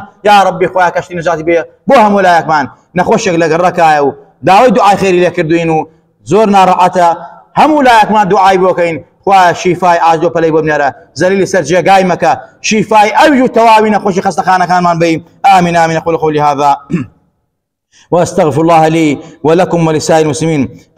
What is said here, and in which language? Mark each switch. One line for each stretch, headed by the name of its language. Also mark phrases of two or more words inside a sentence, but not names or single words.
Arabic: یا ربی
Central Kurdish: خوایە کەشتی نەجاتی بێ بۆ هەموو لایەکمان. نەخۆشێک لە گەڕەکایە و داوای دوعای خێری لێ کردوین و زۆر ناڕەحەتە هەموو لایەکمان دوعای بۆکەین. وشیفای ئاژۆ پەلەی بۆ بنێرە زەلیلی سەر جێگای مەکە شیفای ئەوی و تەواوی نەخۆشی خەستەخانەکانمان بین
Arabic: آمين آمين أقول قولي هذا وأستغفر الله لي ولكم ولسائر المسلمين.